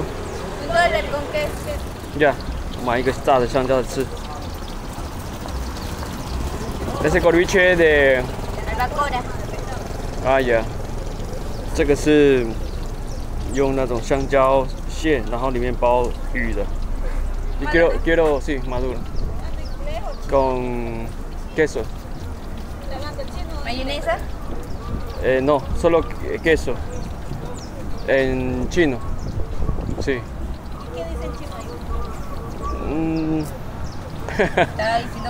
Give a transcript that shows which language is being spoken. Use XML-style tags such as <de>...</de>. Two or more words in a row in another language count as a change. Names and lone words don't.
<es>$1 con queso. Ya,</es> <zh>买一个炸的香蕉吃。</zh> <es>Ese ceviche de Barbacoa. ah ya，</es> <zh>这个是用那种香蕉馅，然后里面包鱼的。</zh> <es>Y quiero sí maduro con queso. ¿Mayonesa? No, solo queso. En chino. Sí. ¿Qué dice en chino? Estaba diciendo</es>